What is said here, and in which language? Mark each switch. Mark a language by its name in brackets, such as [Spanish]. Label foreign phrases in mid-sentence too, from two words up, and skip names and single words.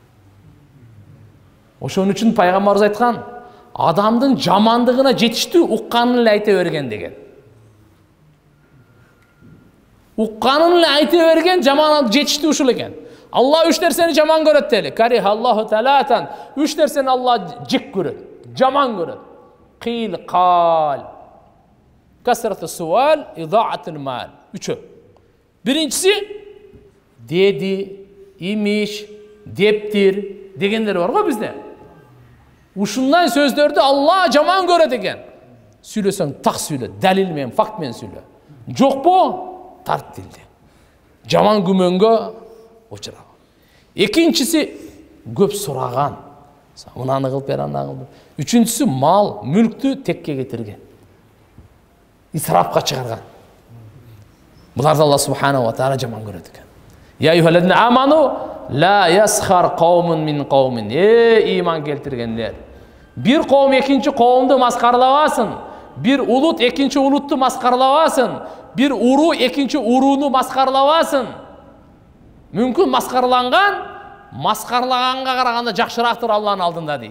[Kyrgyz] Ошон үчүн пайгамбарыбыз айткан, адамдын жамандыгына жетиштүү укканын эле айта берген деген. Укканын эле айта берген жаман жетиштүү ушул экен. Алла 3 нерсени жаман көрөт дели. [Arabic] كره الله ثلاثا. [Kyrgyz] 3 нерсени Алла жек көрөт, жаман көрөт. [Arabic] قيل وقال. كثرة السؤال إضاعة المال. [Kyrgyz] 3. Биринчиси деди, имиш, дептир дегендер бар го бизде. Ушундай сөздөрдү Алла жаман көрөт экен. Сүйлөсөң так сүйлө, далил менен, факт менен сүйлө. Жокпу? Тарт дилди. Жаман күмөнгө учураган. Экинчиси көп сураган. Мынаны кылып бер, аны кылып. Үчүнчүсү мал, мүлктү текке кетирген. Исрапка чыгарган. Буларды Алла [Arabic] سبحانه وتعالى [Kyrgyz] жаман көрөт экен. [Arabic] يا أيها الذين آمنوا لا يسخر قوم من قوم. [Kyrgyz] Иман келтиргендер. Бир коом экинчи коомду маскаралабасын. Бир улут экинчи улутту маскаралабасын. Бир уруу экинчи урууну маскаралабасын. Мүмкүн маскараланган маскарлаганга караганда жакшыраактыр Алланын алдында дейт.